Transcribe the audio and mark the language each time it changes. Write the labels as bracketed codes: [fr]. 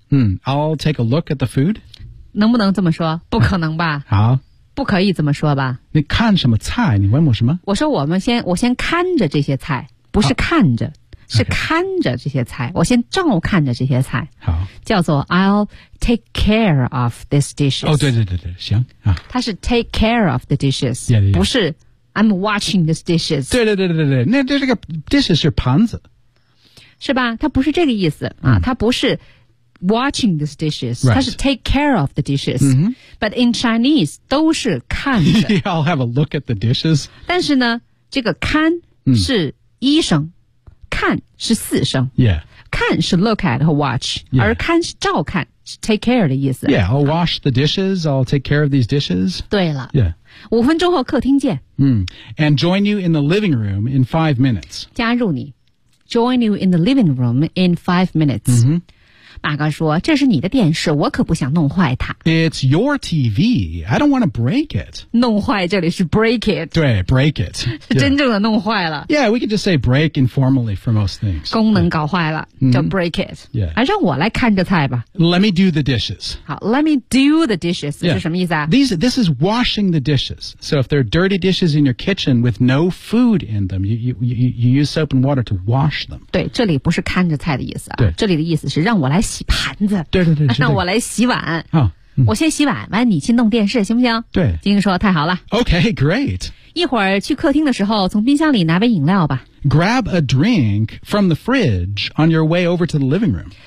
[en] 嗯 I'll take a look at the food [zh] 能不能这么说不可能吧、啊、好不可以这么说吧你看什么菜你问我什么我说我先看着这些菜不是看着、 [en] okay. [zh] 是看着这些菜我先照看着这些菜好叫做 [en] I'll take care of these dishes. [zh] 哦、oh, 对对对对行、啊。 [en] 它是 take care of the dishes, yeah, yeah, yeah. [zh] 不是 [en] I'm watching these dishes. [zh] 对对对对对那这个 dishes 是盘子。是吧它不是这个意思、嗯、 [en] 它不是 watching these dishes,、 right. 它是 take care of the dishes.、 Mm-hmm. But in Chinese, [zh] 都是看着。 [en] Yeah, I'll have a look at the dishes. [zh] 但是呢这个看是一声、嗯、看是四声。 [en] Yeah. [zh] 看是 look at 和 watch、 [en] yeah. [zh] 而看是照看是 take care 的意思 [en] Yeah, I'll wash the dishes I'll take care of these dishes [zh] 对了、 [en] yeah. [zh] 五分钟后客厅见、 mm. [en] And join you in the living room in 5 minutes [zh] 加入你 [en] Join you in the living room in 5 minutes、 mm-hmm. [zh] 马哥说，这是你的电视，我可不想弄坏它。 [en] It's your TV. I don't want to break it. [zh] 弄坏这里是 [en] break it. 对 ,break it.、Yeah. [zh] 是真正的弄坏了。 [en] Yeah, we can just say break informally for most things. [zh] 功能搞坏了、 yeah. 就 break it. [en] Yeah. [zh] 让我来看着菜吧。 [en] Let me do the dishes. 好 ,let me do the dishes,、yeah. [zh] 是什么意思啊 [en] This is washing the dishes. So if there are dirty dishes in your kitchen with no food in them, you use soap and water to wash them. [zh] 对这里不是看着菜的意思啊。对这里的意思是让我来洗盘子。对对 对。让我来洗碗。啊、嗯。我先洗碗完你去弄电视行不行对。金英说太好了。 [en] Okay, great. [zh] 一会儿去客厅的时候从冰箱里拿杯饮料吧。 [en] Grab a drink from the fridge on your way over to the living room.